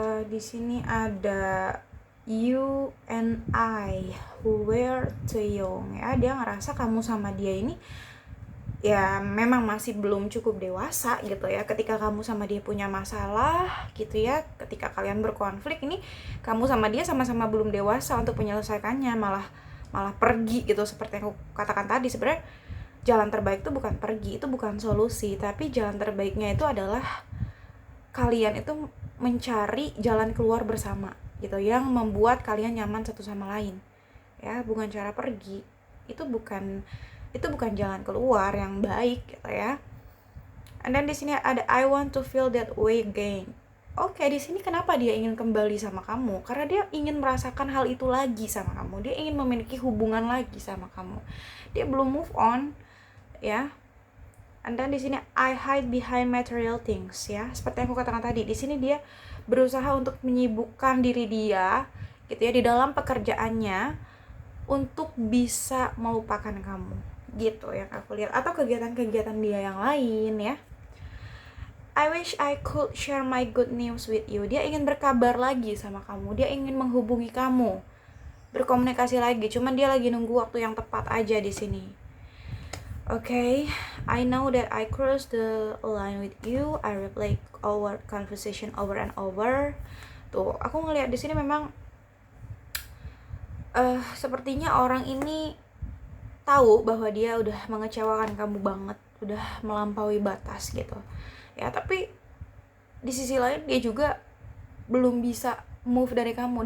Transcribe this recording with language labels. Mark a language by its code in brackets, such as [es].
[id] Di sini ada [en] you and I who were too young ya. [id] Dia ngerasa kamu sama dia ini ya memang masih belum cukup dewasa gitu ya. Ketika kamu sama dia punya masalah gitu ya, ketika kalian berkonflik ini kamu sama dia sama-sama belum dewasa untuk menyelesaikannya, malah pergi gitu. Seperti yang aku katakan tadi, sebenarnya jalan terbaik itu bukan pergi, itu bukan solusi, tapi jalan terbaiknya itu adalah kalian itu mencari jalan keluar bersama gitu yang membuat kalian nyaman satu sama lain ya, bukan cara pergi. Itu bukan jalan keluar yang baik gitu ya. [en] And then [id] di sini ada [en] I want to feel that way again. [id] Oke, di sini kenapa dia ingin kembali sama kamu? Karena dia ingin merasakan hal itu lagi sama kamu. Dia ingin memiliki hubungan lagi sama kamu. Dia belum move on ya. [en] And then di sini I hide behind material things ya. [id] Seperti yang aku katakan tadi, di sini dia berusaha untuk menyibukkan diri dia gitu ya di dalam pekerjaannya untuk bisa melupakan kamu gitu yang aku lihat, atau kegiatan-kegiatan dia yang lain ya. [en] I wish I could share my good news with you. [id] Dia ingin berkabar lagi sama kamu, dia ingin menghubungi kamu, berkomunikasi lagi, cuman dia lagi nunggu waktu yang tepat aja di sini. [en] Okay, I know that I crossed the line with you. I replay our conversation over and over. [id] Tuh, aku ngelihat di sini memang sepertinya orang ini tahu bahwa dia udah mengecewakan kamu banget, udah melampaui batas gitu. Ya, tapi di sisi lain dia juga belum bisa move dari kamu.